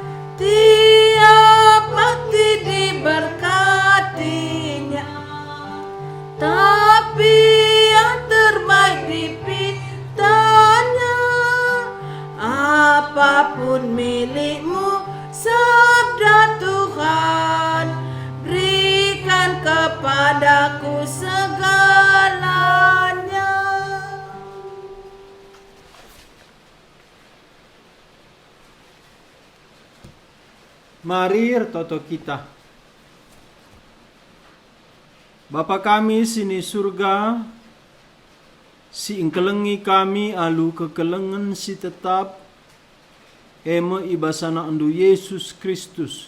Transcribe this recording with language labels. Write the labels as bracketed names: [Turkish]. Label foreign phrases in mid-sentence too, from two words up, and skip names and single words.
[Indonesian] Tiap bakti diberkatinya, tapi yang terbaik dipintanya. Apapun milikmu, sabda Tuhan, berikan kepadaku segalanya. Mari toto kita. [Batak Karo] Bapa kami sini surga, si ingkelengi kami alu kekelengan si tetap eme ibasana andu Yesus Kristus.